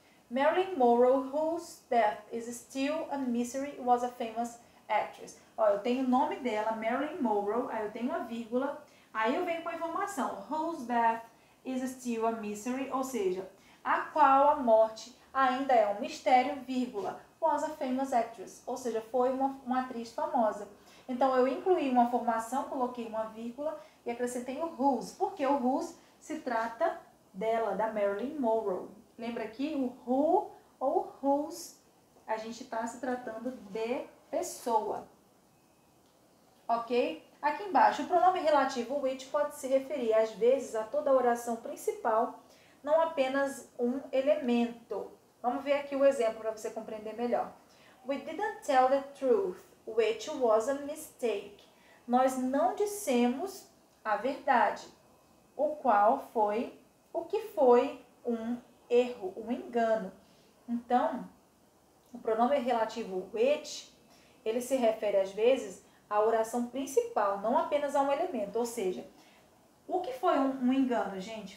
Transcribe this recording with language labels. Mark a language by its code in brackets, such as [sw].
[en] Marilyn Monroe, whose death is still a mystery, was a famous actress. [pt] Ó, eu tenho o nome dela, Marilyn Monroe, aí eu tenho uma vírgula, aí eu venho com a informação, [en] whose death is still a mystery, [pt] ou seja, a qual a morte ainda é um mistério, vírgula, [en] was a famous actress, [pt] ou seja, foi uma atriz famosa. Então, eu incluí uma formação, coloquei uma vírgula e acrescentei o whose, porque o whose se trata dela, da Marilyn Monroe. Lembra aqui o who ou whose, a gente está se tratando de pessoa, ok? Aqui embaixo, o pronome relativo which pode se referir às vezes a toda a oração principal, não apenas um elemento. Vamos ver aqui o exemplo para você compreender melhor. [en] We didn't tell the truth, which was a mistake. [pt] Nós não dissemos a verdade, o que foi um erro, um engano. Então, o pronome relativo which, ele se refere às vezes à oração principal, não apenas a um elemento. Ou seja, o que foi um engano, gente?